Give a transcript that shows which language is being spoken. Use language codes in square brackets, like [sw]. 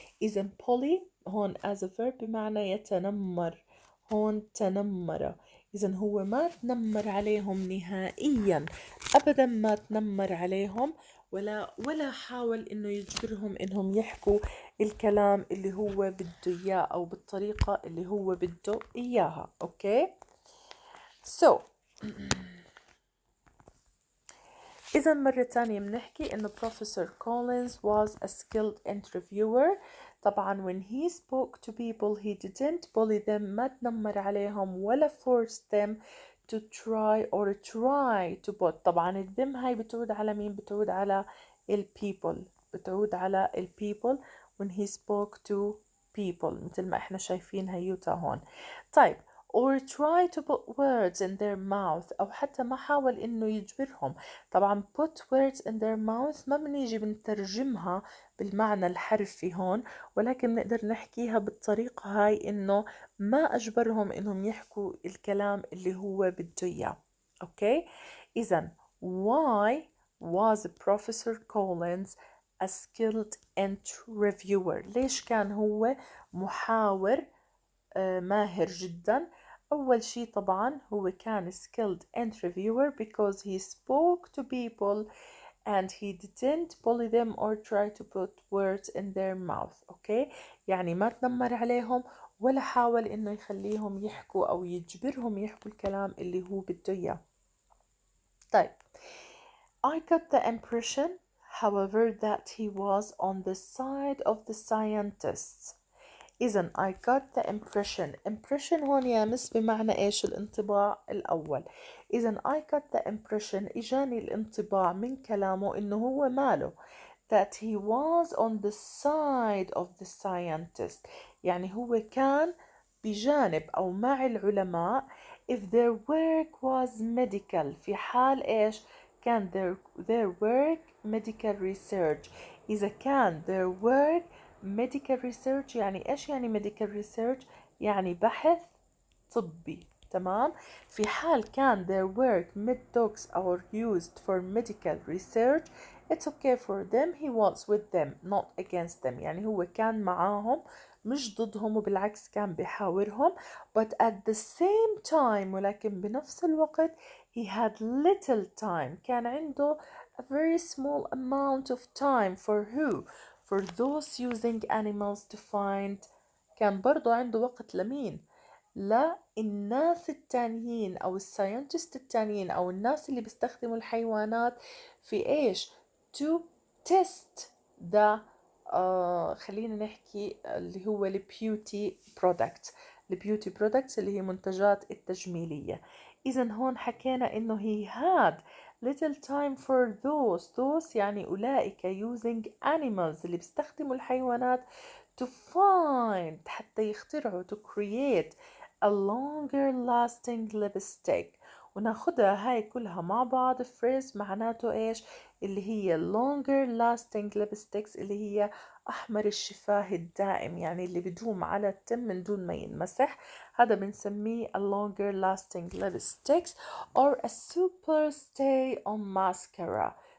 [ar] إذا bully هون as a verb بمعنى يتنمر، هون تنمر. إذا هو ما تنمر عليهم نهائيا، أبدا ما تنمر عليهم، ولا حاول إنه يجبرهم إنهم يحكوا الكلام اللي هو بده إياه أو بالطريقة اللي هو بده إياها. أوكي. So إذا مرة تانية بنحكي إنه [en] Professor Collins was a skilled interviewer. [ar] طبعا [en] when he spoke to people he didn't bully them، [ar] ما تنمر عليهم ولا [en] forced them to try to put. [ar] طبعا الذم هاي بتعود على مين؟ بتعود على people، بتعود على people [en] when he spoke to people، [ar] مثل ما احنا شايفين هيوتا هون. طيب [en] or try to put words in their mouth، [ar] أو حتى ما حاول إنه يجبرهم. طبعا [en] put words in their mouth [ar] ما بنيجي بنترجمها بالمعنى الحرفي هون، ولكن نقدر نحكيها بالطريقة هاي إنه ما أجبرهم إنهم يحكوا الكلام اللي هو بده إياه. أوكي. [en] إذا why was Professor Collins a skilled interviewer؟ [ar] ليش كان هو محاور ماهر جدا؟ أول شي طبعا هو كان [en] skilled interviewer because he spoke to people and he didn't bully them or try to put words in their mouth. [ar] أوكي. يعني ما تنمر عليهم ولا حاول إنه يخليهم يحكوا أو يجبرهم يحكوا الكلام اللي هو بده إياه. [en] طيب I got the impression however that he was on the side of the scientists. [ar] إذا [en] I got the impression [ar] هون يا مس بمعنى إيش؟ الانطباع الأول. إذا [en] I got the impression [ar] إجاني الانطباع من كلامه إنه هو ماله [en] that he was on the side of the scientist، [ar] يعني هو كان بجانب أو مع العلماء [en] if their work was medical، [ar] في حال إيش؟ كان [en] their work medical research. [ar] إذا كان [en] their work medical research [ar] يعني إيش يعني medical research؟ يعني بحث طبي. تمام. في حال كان [en] their work methods are used for medical research it's okay for them he was with them not against them، [ar] يعني هو كان معاهم مش ضدهم، وبالعكس كان بيحاورهم. [en] but at the same time [ar] ولكن بنفس الوقت [en] he had little time، [ar] كان عنده [en] a very small amount of time for who؟ for those using animals to find. [ar] كان برضو عنده وقت لمين؟ للناس التانيين أو الساينتست التانيين أو الناس اللي بيستخدموا الحيوانات في إيش؟ [en] to test the [ar] خلينا نحكي اللي هو البيوتي برودكت، البيوتي برودكتس اللي هي منتجات التجميلية. إذا هون حكينا إنه [en] he had little time for those [ar] يعني أولئك [en] using animals [ar] اللي بيستخدموا الحيوانات [en] to find [ar] حتى يخترعوا [en] to create a longer lasting lipstick. [ar] وناخدها هاي كلها مع بعض phrase معناته ايش؟ اللي هي [en] longer lasting lipsticks [ar] اللي هي أحمر الشفاه الدائم، يعني اللي بدوم على التم من دون ما ينمسح، هذا بنسميه [en] a longer lasting lipsticks or a super stay on mascara.